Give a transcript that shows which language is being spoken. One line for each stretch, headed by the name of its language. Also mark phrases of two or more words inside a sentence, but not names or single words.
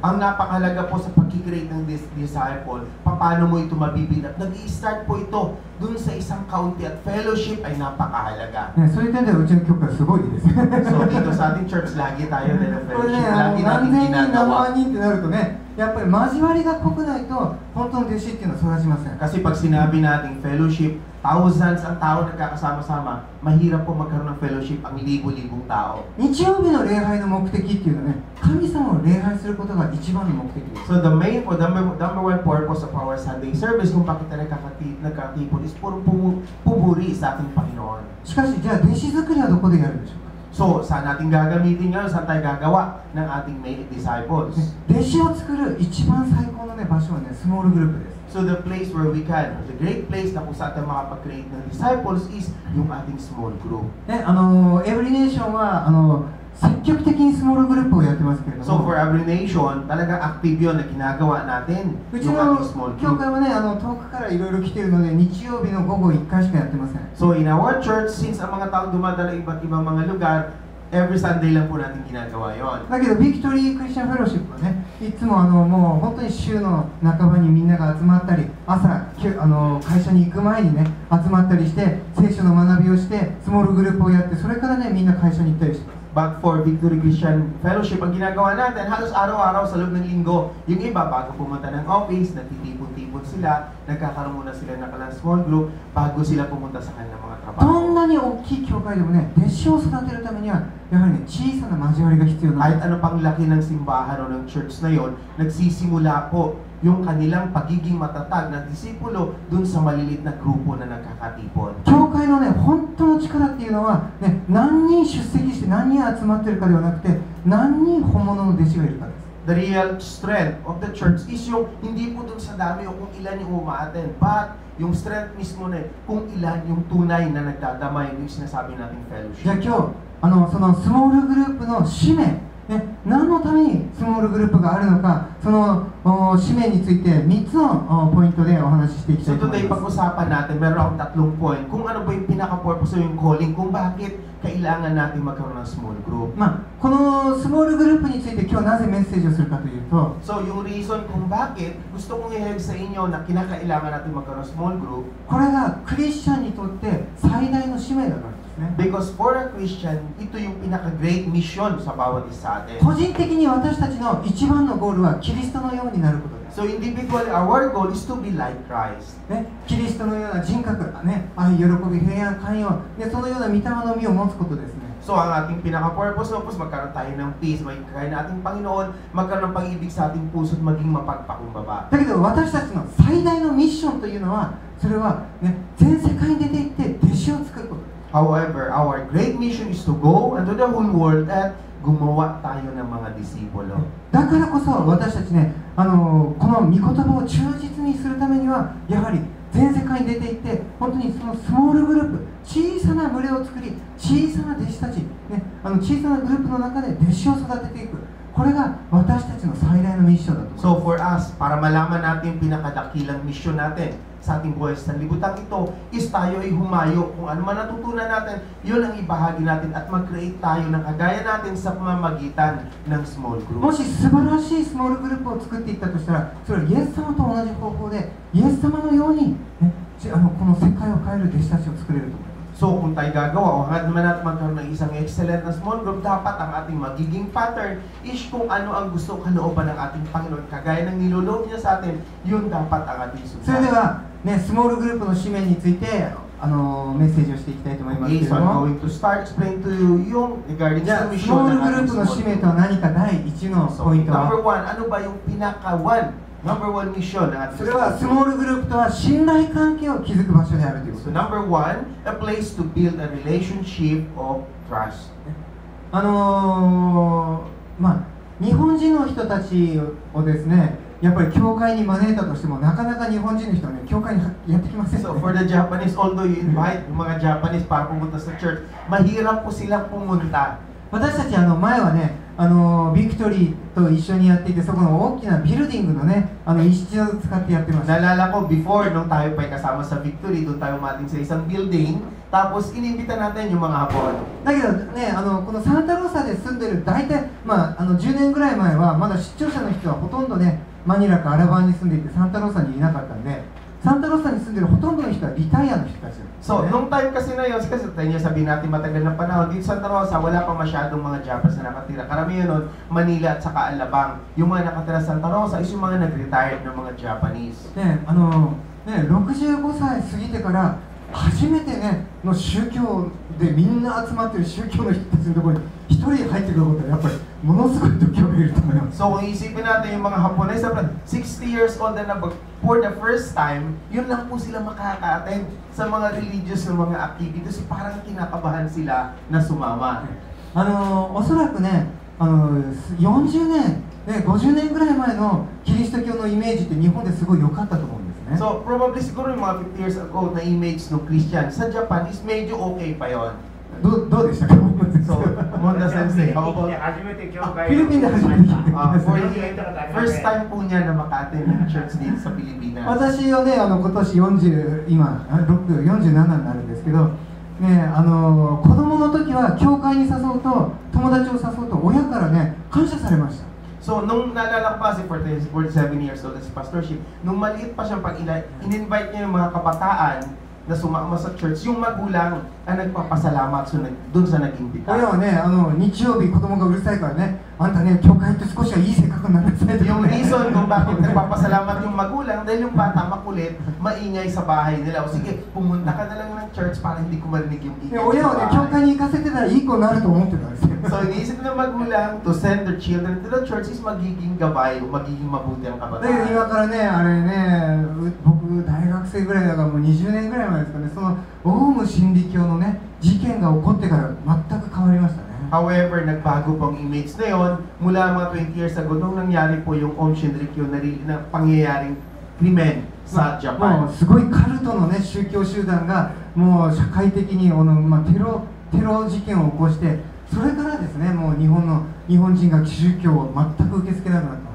Filipino: Ang napakahalaga po sa pag-create ng disciple, paano mo ito mabibig at nag-i-start po ito dun sa isang county at fellowship ay napakahalaga.
Japanese: ね、そういう点ではうちの教会はすごいです。
Filipino: So dito sa ating church, lagi tayo ng
Japanese: これね、
Filipino: fellowship, lagi
Japanese: 何
Filipino: natin
Japanese: 千人何
Filipino: ginagawa.
Japanese: 万人ってなるとね、やっぱり交わりが濃くないと本当の弟子っていうのは育ちません。
Filipino: Kasi pag sinabi nating fellowship, thousands ang tao nagkakasama-sama, mahirap po magkaroon ng fellowship ang libo-libong tao.
Japanese: 日曜日の礼拝の目的っていうのはね、神様を礼拝することが一番の目的です。
English: So the number one purpose of our Sunday service
Filipino: kung bakit tayo nagkatipon
English: is
Filipino: puro pumuri sa ating Panginoon.
Japanese: しかし、じゃあ弟子作りはどこでやるんでしょうか。
Filipino: So, saan natin gagamitin ngayon? Saan tayo gagawa ng ating may disciples?
Japanese: 弟子を作る一番最高のね、場所はね、スモールグループです。
English: So the place where we can, the great place
Filipino: na kung saan tayo makapag-create ng disciples
English: is
Filipino: yung ating
English: small group.
Japanese: ね、エブリネーションは積極的にスモールグループをやってますけれど
Filipino: So
Japanese: も、
Filipino: for Every Nation, talagang active yun na ginagawa natin
Japanese: うち
Filipino: yung
Japanese: の
Filipino: ating small
Japanese: 教
Filipino: group.
Japanese: 会はね、遠くからいろいろ来てるので、日曜日の午後1回しかやってません。
Filipino: So in our church, since ang mga taong dumadala iba't ibang mga lugar,
English: every Sunday
Filipino: lang po natin ginagawa yon.
Japanese: だけど、ビクトリークリスチャンフェローシップはね、いつももう本当に週の半ばにみんなが集まったり、朝、会社に行く前にね、集まったりして、聖書の学びをして、スモールグループをやって、それからね、みんな会社に行ったりします。
English: But for Victory Christian Fellowship,
Filipino: ang ginagawa natin, halos araw-araw sa loob ng linggo, yung iba bago pumunta ng office, nagtitipon-tipon sila, nagkakaroon muna sila ng kalang
English: small group,
Filipino: bago sila pumunta sa kanilang mga
Japanese: ど
Filipino: trabaho.
Japanese: んなに大きい教会でもね、弟子を育てるためには、やはりね、小さな交わりが必要なん
Filipino: Kahit
Japanese: です。
Filipino: ano pang laki ng simbahan o ng church na yon, nagsisimula po yung kanilang pagiging matatag na disipulo dun sa malilit na grupo na nagkakatipon.
Japanese: 教会のね、本当の力っていうのは、ね、何人出席して何人集まってるかではなくて、何人本物の弟子がいるかです。
English: The real strength of the church is
Filipino: yung hindi po dun sa dami o kung ilan yung umaattend, but yung strength mismo na kung ilan yung tunay na nagdadamay yung sinasabi nating
Japanese: じゃあ
Filipino: fellowship.
Japanese: 今日、そのスモールグループの使命、ね、何のためにスモールグループがあるのか、その使命について3つのポイントでお話ししていきた
Filipino: So
Japanese: いと思い
Filipino: today
Japanese: ます。
Filipino: pag-usapan natin, meron akong tatlong point kung ano ba yung pinaka-purpose o yung calling, kung bakit kailangan natin magkaroon ng
English: small group.
Japanese: まあ、このスモールグループについて今日なぜメッセージをするかというと、
Filipino: So yung reason kung bakit gusto kong i-help sa inyo na kinakailangan natin magkaroon ng
English: small group,
Japanese: これがクリスチャンにとって最大の使命だからですね。
English: because for a Christian,
Filipino: ito yung pinaka-great mission sa bawat isa sa atin.
Japanese: 個人的に私たちの一番のゴールはキリストのようになることです。
English: So individually, our goal is to be like Christ.
Japanese: ね、キリストのような人格、ね、愛、喜び、平安、寛容、ね、そのような御霊の実を持つことですね。
Filipino: So ang ating pinaka-purpose no, magkaroon tayo ng peace, magkaroon ng ating Panginoon, magkaroon ng pag-ibig sa ating puso at maging mapagpakumbaba.
Japanese: だけど私たちの最大のミッションというのは、それは、ね、全世界に出て行って弟子を作ることです。
English: However, our great mission is to go into the whole world
Filipino: at gumawa tayo ng mga disipulo.
Japanese: だからこそ私たちね、この御言葉を忠実にするためには、やはり全世界に出て行って、本当にそのスモールグループ、小さな群れを作り、小さな弟子たち、ね、小さなグループの中で弟子を育てていく。これが私たちの最大のミッションだと思います。
English: So for us,
Filipino: para malaman natin yung pinakadakilang mission natin sa ating buhay sa libutan ito, is tayo ay humayo. Kung ano man natutunan natin, yun ang ibahagi natin at mag-create tayo ng kagaya natin sa pamamagitan ng small
Japanese: も
Filipino: group.
Japanese: し素晴らしいスモールグループを作っていったとしたら、それはイエス様と同じ方法で、イエス様のように、ね、この世界を変える弟子たちを作れると思います。
Filipino: So kung tayo gagawa, o hangad naman natin magkaroon ng isang excellent na
English: small group,
Filipino: dapat ang ating magiging pattern is kung ano ang gusto kalooban ng ating Panginoon. Kagaya ng niloloob niya sa atin, yun dapat ang ating
Japanese: それで
Filipino: sundan.
Japanese: は、ね、スモールグループの使命についてメッセージをしていきたいと思いますけ
English: Okay,
Japanese: れ
English: so
Japanese: ど
English: I'm
Japanese: も、
English: going to start explain to you yung regarding
Japanese: じゃ
Filipino: sa
Japanese: あス
Filipino: mission
Japanese: モール
Filipino: ng
Japanese: グルー
Filipino: ating
Japanese: プの
Filipino: small
Japanese: 使命
Filipino: group.
Japanese: とは何か第1の
English: So,
Japanese: ポイント
English: number
Japanese: は、
English: one,
Filipino: ano ba yung number one mission ng ating
Japanese: それはス
Filipino: small
Japanese: モ
Filipino: group?
Japanese: ールグループとは信頼関係を築く場所であるということ
English: So
Japanese: です。
English: number one, a place to build a relationship of trust.
Japanese: まあ、日本人の人たちをですね、やっぱり教会に招いたとしても、なかなか日本人の人はね、教会にやってきません
English: So
Japanese: よね。
English: for the Japanese, although you invite
Filipino: yung mga Japanese para pumunta sa church, mahirap po silang pumunta.
Japanese: 私たち前はね、ビクトリーと一緒にやっていて、そこの大きなビルディングのね、一室を使ってやってました。
Filipino: Naalala ko before, nung tayo pa'y kasama sa Victory, doon tayo umating sa isang building, tapos inimbita natin yung mga Hapon.
Japanese: だけどね、このサンタローサで住んでる大体、10年ぐらい前はまだ出張者の人はほとんどね、マニラかアラバンに住んでいてサンタローサにいなかったんで、サンタローサに住んでるほとんどの人はリタイアの人たちなんです
Filipino: So,
Japanese: ね。
Filipino: nung time kasi na yun, kasi tayo niya sabihin natin matagal na panahon, dito sa Santa Rosa, wala pa masyadong mga Japanese na nakatira. Karamihan nun, Manila at saka Alabang. Yung mga nakatira sa Santa Rosa is yung mga nag-retired ng mga Japanese.
Japanese: 65歳過ぎてから初めてねの宗教でみんな集まってる宗教の人たちのところに一人入ってくることはやっぱりものすごい度胸がいると思います。
Filipino: So kung isipin natin yung mga Hapones, 60
English: years old
Filipino: na
English: for the first time,
Filipino: yun lang po sila makaka-attend sa mga religious na mga activities. Parang kinakabahan sila na sumama.
Japanese: おそらくね40年、50年ぐらい前のキリスト教のイメージって日本ですごい良かったと思うんですね。
English: So probably
Filipino: siguro yung mga 50 years ago na image ng Christian sa Japan is medyo okay pa yon.
Japanese: どうでしたか？
English: So, Monda Sensei, how about...
Japanese: フィリピンで初めて聞いて
English: first time
Filipino: po niya na maka-attend ng church dito sa Pilipinas.
Japanese: 私はね今年47になるんですけど、ね、子供の時は教会に誘うと友達を誘うと親からね感謝されました。
Filipino: So, nung naalala ko pa si 47 years old
English: as pastorship,
Filipino: nung maliit pa siyang in-invite niya yung mga kabataan na sumama sa church, yung magulang ang nagpapasalamat dun sa nag-imbita.
Japanese: 親はね日曜日子供がうるさいからねあんたね教会って少しはいい性格になりなさいと。
Filipino: Yung reason kung bakit nagpapasalamat yung magulang dahil yung bata makulit, maingay sa bahay nila. O sige, pumunta ka na lang ng church para hindi ko marinig yung ingay
Japanese: 親は
Filipino: sa
Japanese: ね教
Filipino: bahay.
Japanese: 会に行かせてたらいい子になると思ってたんですよ。
Filipino: So, iniisip ng magulang
English: to send their children to the church
Filipino: is magiging gabay o magiging mabuti ang
Japanese: だけど
Filipino: kabataan.
Japanese: 今からねあれね僕大学生ぐらいだからもう20年ぐらい前ですかね、そのオウム真理教のね事件が起こってから全く変わりましたね。
Filipino: However, nagbago pang image na yon mula mga 20 years ago nung nangyari po yung Aum Shinrikyo na pangyayaring krimen sa
Japanese: も
Filipino: Japan.
Japanese: うすごいカルトのね宗教集団がもう社会的にテロ事件を起こして、それからですねもう日本人が宗教を全く受け付けなくなった。